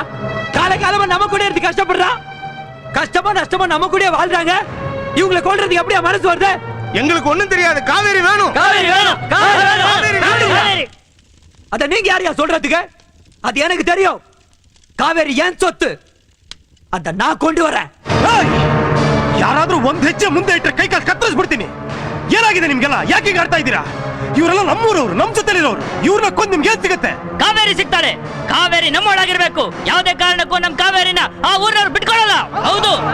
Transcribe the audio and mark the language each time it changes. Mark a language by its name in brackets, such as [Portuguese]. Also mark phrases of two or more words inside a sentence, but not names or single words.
[Tamil] காலகாலமா நம்ம கூட இருந்து கஷ்டப்படுறா, கஷ்டமா நஷ்டமா நம்ம கூட வாழ்றாங்க. இவங்களை கொல்றதுக்கு அப்படியே மனசு வருது? எங்களுக்கு ஒண்ணும் தெரியாது. காவேரி வேணும், காவேரி வேணும், காவேரி வேணும். அத நீங்க யாரையா சொல்றதுக்கு? அது எனக்கு தெரியும். காவேரி ஏன் சொத்து, அத நான் கொண்டு வரேன். [Kannada] ಯಾರಾದ್ರೂ ಒಂದ್ ಹೆಜ್ಜೆ ಮುಂದೆ ಇಟ್ಟರೆ ಕೈ ಕಾಲು ಕತ್ತರಿಸ್ಬಿಡ್ತೀನಿ. ಏನಾಗಿದೆ ನಿಮ್ಗೆಲ್ಲ? ಯಾಕೆ ಈಗ ಆಡ್ತಾ ಇದ್ದೀರಾ? ಇವರೆಲ್ಲ ನಮ್ಮೂರವ್ರು, ನಮ್ ಜೊತೆಲಿರೋರು. ಇವ್ರನ್ನ ಕೊಂದ್ ನಿಮ್ಗೆ ಏನ್ ಸಿಗತ್ತೆ? ಕಾವೇರಿ ಸಿಗ್ತಾಳೆ. ಕಾವೇರಿ ನಮ್ಮೊಳಗಿರ್ಬೇಕು. ಯಾವುದೇ ಕಾರಣಕ್ಕೂ ನಮ್ ಕಾವೇರಿನ ಆ ಊರವ್ರು ಬಿಟ್ಕೊಳ್ಳಲ್ಲ. ಹೌದು,